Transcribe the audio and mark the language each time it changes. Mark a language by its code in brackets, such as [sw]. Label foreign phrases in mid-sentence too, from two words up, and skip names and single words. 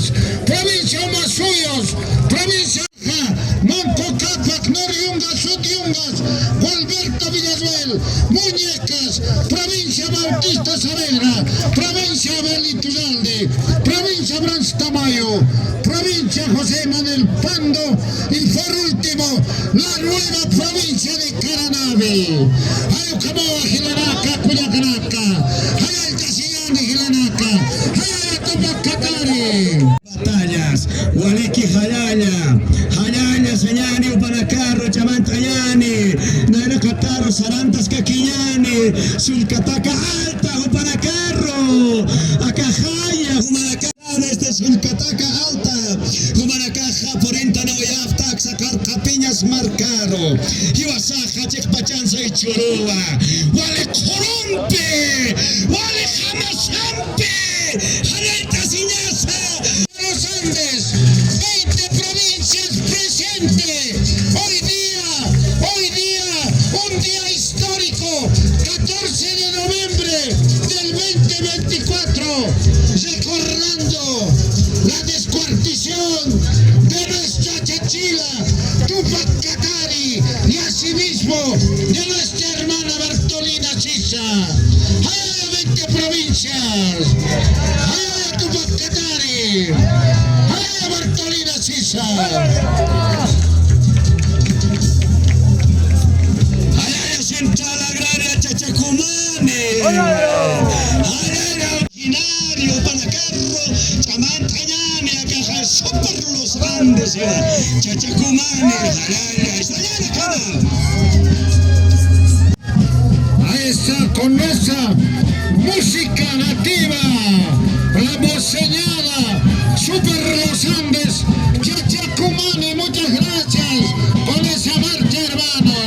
[es] provincia Masuyos, provincia Monco Capac, Noriungas, Sutiungas, Gualberto Villasuel, Muñecas, provincia Bautista Saavedra, provincia Belituralde, provincia Brans Tamayo, provincia José Manuel Pando y por último la nueva provincia de Caranave. Ayucamoa, Gilanaka, Cuyacanaka, Hayaltasillani, Gilanaka, Hayatopacatari. Batallas, Waliki Hayaya, Hayaya Señani, Upanacarro, Chamantayani, Narakataro, Sarantas Caquillani, Sulcataca Alta, Upanacarro, Acajaya, Humanacaja, desde Sulcataca Alta, Humanacaja, Porintano y Aftax, Capiñas Marcaro, Iwasaja, Checpachanza y Chorua, Wale Corumpe, Wale Jamasampe, Hayalta Siñasa. Los Andes, 20 provincias presentes. Hoy día, un día histórico, 14 de noviembre del 2024, recordando la descuartición de nuestra Chachila, Tupac Katari, y asimismo de nuestra hermana Bartolina Sisa. ¡Hay 20 provincias! ¡Hay Tupac Katari! ¡Hay Bartolina Sisa! ¡Hay Central Agraria Chachacumane! ¡Hay originario Panacarro, Chamantayane, Acaja, Super Los Andes, Chachacumane, con esa música nativa, la voceñada, Super Los Andes, Chachacumane, muchas gracias con esa marcha, hermanos.